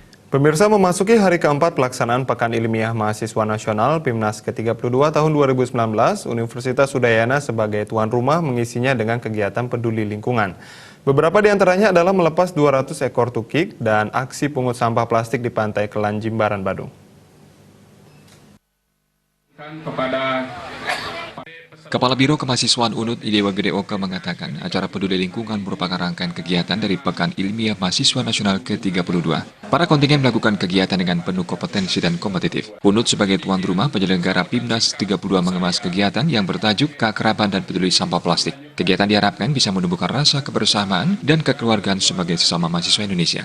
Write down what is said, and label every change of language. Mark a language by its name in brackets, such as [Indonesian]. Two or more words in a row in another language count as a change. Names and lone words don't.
[Indonesian] Pemirsa, memasuki hari keempat pelaksanaan Pekan Ilmiah Mahasiswa Nasional PIMNAS ke-32 tahun 2019, Universitas Udayana sebagai tuan rumah mengisinya dengan kegiatan peduli lingkungan. Beberapa di antaranya adalah melepas 200 ekor tukik dan aksi pungut sampah plastik di Pantai Kelan, Jimbaran, Badung. Kepala Biro Kemahasiswaan UNUD Idewa Gede Oka mengatakan acara peduli lingkungan merupakan rangkaian kegiatan dari Pekan Ilmiah Mahasiswa Nasional ke-32. Para kontingen melakukan kegiatan dengan penuh kompetensi dan kompetitif. UNUD sebagai tuan rumah penyelenggara PIMNAS 32 mengemas kegiatan yang bertajuk Keakraban dan Peduli Sampah Plastik. Kegiatan diharapkan bisa menumbuhkan rasa kebersamaan dan kekeluargaan sebagai sesama mahasiswa Indonesia.